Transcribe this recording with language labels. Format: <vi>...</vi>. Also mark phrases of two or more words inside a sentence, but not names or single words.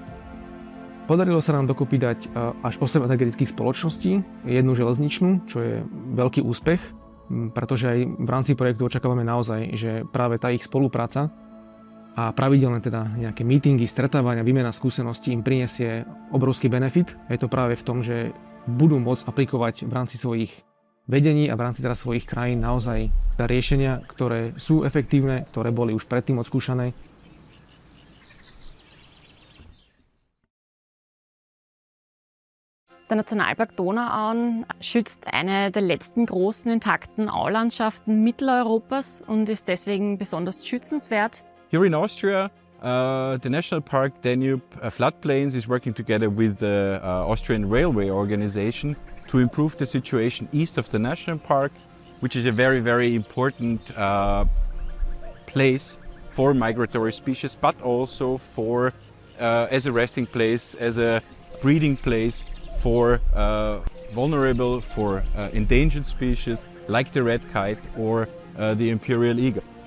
<sk>Podarilo sa nám dokopy dať až 8 energetických spoločností, jednu železničnú, čo je veľký úspech, pretože aj v rámci projektu očakávame naozaj, že práve tá ich spolupráca a pravidelné teda nejaké meetingy, stretávania, výmena skúseností im prinesie obrovský benefit. Je to práve v tom, že budú môcť aplikovať v rámci svojich vedení a v rámci teda svojich krajín naozaj riešenia, ktoré sú efektívne, ktoré boli už predtým odskúšané.</sk> <de>Der Nationalpark Donauauen schützt eine der letzten großen intakten Aulandschaften Mitteleuropas und ist deswegen besonders schützenswert.</de> <en>Here in Austria, the National Park Danube Floodplains is working together with the Austrian Railway Organization to improve the situation east of the National Park, which is a very, very important place for migratory species, but also for as a resting place, as a breeding place for vulnerable, for endangered species like the red kite or the imperial eagle.</en>